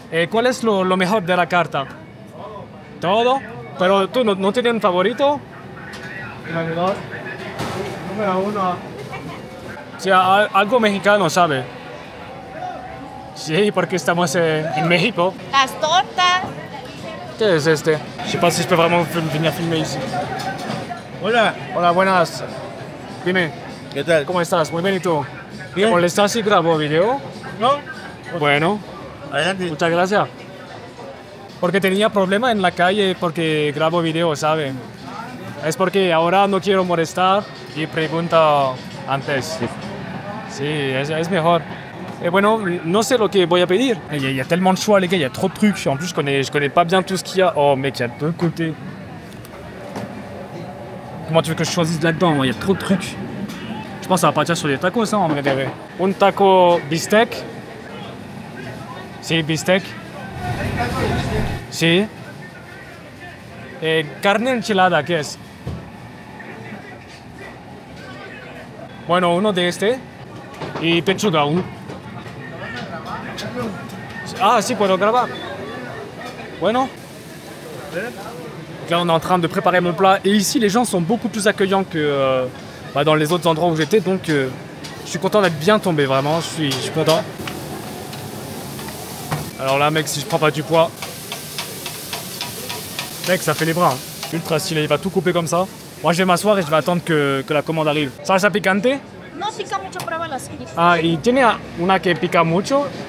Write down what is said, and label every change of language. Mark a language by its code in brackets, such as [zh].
[es] ¿Cuál es lo mejor de la carta? ¿Todo? ¿Pero tú no tienes un favorito? Número 1. O sea, algo mexicano, ¿sabe? Sí, porque estamos en México. Las tortas. ¿Qué es este? [fr] Je sais pas si je peux vraiment venir filmer ici. [es] Hola, Hola, buenas. Dime, ¿qué tal? ¿cómo estás? Muy bien, ¿y tú? Bien. ¿Te molestas si grabo video? No, Bueno, adelante. muchas gracias. Porque tenía problema en la calle porque grabo video, ¿sabe? Es porque ahora no quiero molestar y pregunto antes. Sí, es mejor. Bueno, no sé lo que voy a pedir. [fr] Il y a tellement de choix, les gars, il y a trop de trucs. En plus, je connais pas bien tout ce qu'il y a. Oh, mec, il y a deux côtés. Comment tu veux que je choisisse là-dedans? Il y a trop de trucs. Je pense que ça va partir sur les tacos, hein, en vrai de vrai. [es] Un taco bistec. Sí, bistec. Sí. Carne enchilada, ¿qué es? Bueno, uno de este. Y pechuga, un. Ah, sí, puedo grabar. Bueno. [fr] Donc là, on est en train de préparer mon plat. Et ici, les gens sont beaucoup plus accueillants que dans les autres endroits où j'étais. Donc, je suis content d'être bien tombé, vraiment. Je suis content. Alors là, mec, si je prends pas du poids... Mec, ça fait les bras. Hein. Ultra stylé. Il va tout couper comme ça. Moi, je vais m'asseoir et je vais attendre que la commande arrive. [es] ¿Salsa picante? No pica mucho, pruébala si quieres. Ah, y tiene una que pica mucho.